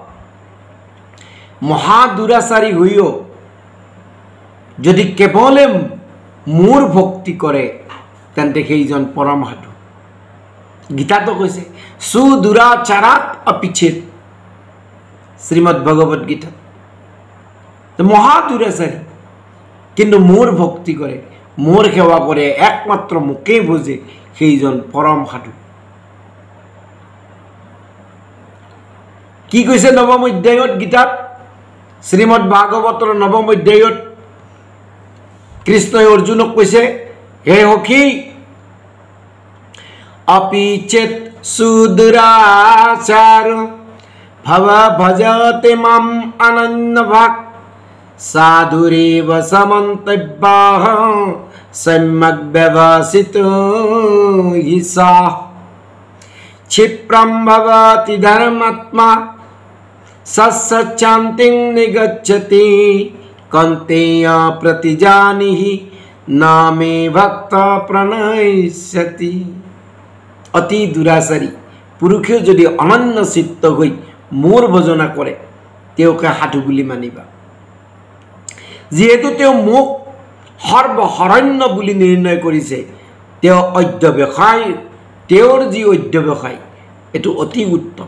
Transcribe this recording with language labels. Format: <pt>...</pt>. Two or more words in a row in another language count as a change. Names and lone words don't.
<as>মহাদুৰাচাৰী হৈও যদি কেৱলে মোৰ ভক্তি কৰে তেন্তে সেইজন পৰম সাধু গীতাতো কৈছে</as> <sa>সুদুৰাচাৰাত অপিচ্ছেদ</sa> <as>শ্ৰীমদ ভগৱত গীতাত মহাদুৰাচাৰী কিন্তু মোৰ ভক্তি কৰে মোৰ সেৱা কৰে একমাত্ৰ মোকেই ভোজে সেইজন পৰম সাধু কি কৈছে নৱম অধ্যায়ত গীতাত শ্রীমদ ভাগৱতৰ নৱম অধ্যায়ত কৃষ্ণই অৰ্জুনক কৈছে, হে সখী,</as> <sa>अपि चेत् सुदुराचार भव भजते माम अनन्यभाक् साधुरेव समन्तव्यः सम्यक् व्यवसितो हि सः क्षिप्रं भवति धर्मात्मा सस्यचान्तिं निगच्छति कौन्तेय प्रतिजानीहि न मे भक्त प्रणश्यति।</sa> <as>অতি দুৰাচাৰী পুৰুষে যদি অনন্য চিত্ত হৈ মোৰ ভজনা কৰে তেওঁকে সাধু বুলি মানিবা। যিহেতু তেওঁ মোক সৰ্বশৰণ্য বুলি নিৰ্ণয় কৰিছে, তেওঁ অধ্যৱসায়, তেওঁৰ যি অধ্যৱসায় এইটো অতি উত্তম।</as>